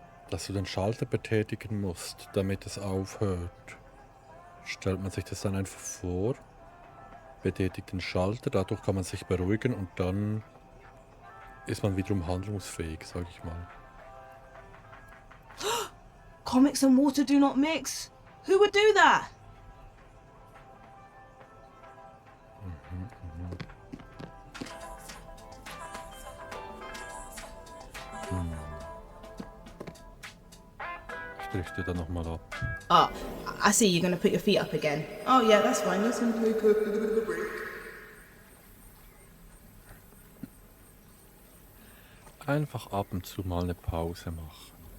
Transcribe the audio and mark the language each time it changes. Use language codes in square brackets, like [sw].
[de] Dass du den Schalter betätigen musst, damit es aufhört. Stellt man sich das dann einfach vor, betätigt den Schalter, dadurch kann man sich beruhigen und dann ist man wiederum handlungsfähig, sag ich mal. [en] Comics and water do not mix. Who would do that? [de] Ich richte dann nochmal ab. [en] Ah, I see you're gonna put your feet up again. Oh yeah, that's fine. Let's take a little bit of a break. [de] Einfach ab und zu mal eine Pause machen.